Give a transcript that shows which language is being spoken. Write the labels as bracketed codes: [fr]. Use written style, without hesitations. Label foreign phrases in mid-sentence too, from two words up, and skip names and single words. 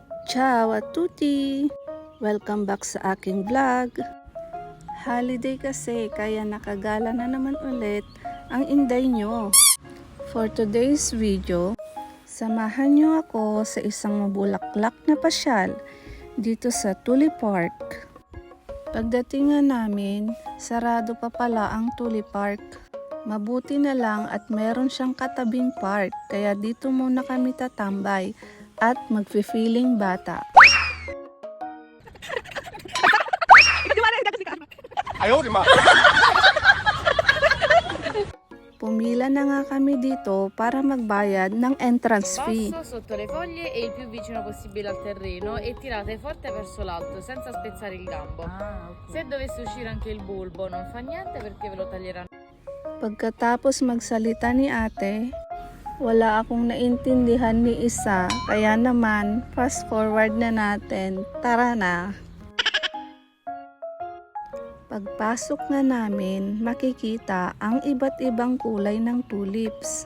[it] Ciao a tutti! [en] Welcome back [tl] sa aking vlog. Holiday kasi kaya nakagala na naman ulit ang inday nyo. [en] For today's video, [tl] samahan nyo ako sa isang mabulaklak na pasyal dito sa Tulip Park. Pagdating nga namin, sarado pa pala ang Tulip Park. Mabuti na lang at meron siyang katabing park kaya dito muna kami tatambay at magfe-feeling bata. Pumila na nga kami dito para magbayad ng [en] entrance fee. [it] Basso sotto le foglie e il più vicino possibile al terreno e tirate forte verso l'alto senza spezzare il gambo. Se dovesse uscire anche il bulbo non fa niente perché ve lo taglieranno. [tl] Pagkatapos magsalita ni ate, wala akong naintindihan ni isa, kaya naman [en] fast forward [tl] na natin. Tara na! Pagpasok nga namin, makikita ang iba't ibang kulay ng tulips.